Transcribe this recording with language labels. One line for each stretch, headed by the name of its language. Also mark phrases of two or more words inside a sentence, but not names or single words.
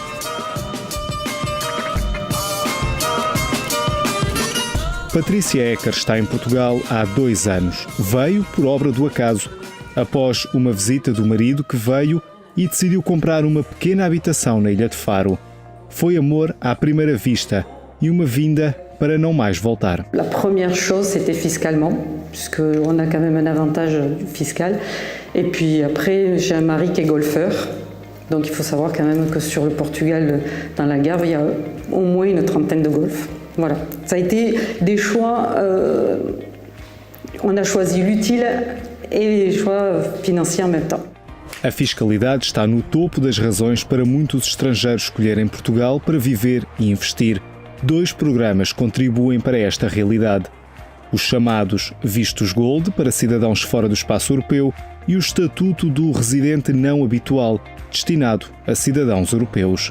Portuguese: Patrícia Ecker está em Portugal há 2 anos. Veio por obra do acaso, após uma visita do marido que veio e decidiu comprar uma pequena habitação na Ilha de Faro. Foi amor à primeira vista e uma vinda para não mais voltar.
French: La première chose, c'était fiscalement, puisqu'on a quand même un avantage fiscal. Et puis après, j'ai un mari qui est golfeur. Donc il faut savoir quand même que sur le Portugal, dans l'Algarve, il y a au moins une trentaine de golfs. Voilà, ça a été des choix, on a choisi l'utile et les choix financiers en même temps.
Portuguese: A fiscalidade está no topo das razões para muitos estrangeiros escolherem Portugal para viver e investir. 2 programas contribuem para esta realidade. Os chamados Vistos Gold para cidadãos fora do espaço europeu e o Estatuto do Residente Não Habitual, destinado a cidadãos europeus.